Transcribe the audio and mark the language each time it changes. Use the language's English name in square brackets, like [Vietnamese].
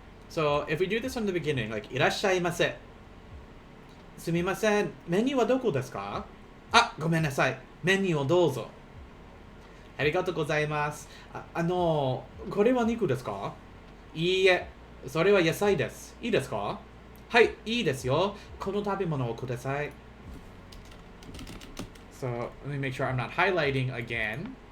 [English] So, if we do this from the beginning, like, [Japanese] いらっしゃいませ. すみません、メニューはどこですか?あ、ごめんなさい。メニューをどうぞ。ありがとうございます。これは肉ですか? いいえ、それは野菜です。いいですか?はい、いいですよ。この食べ物をください. [English] So, let me make sure I'm not highlighting again.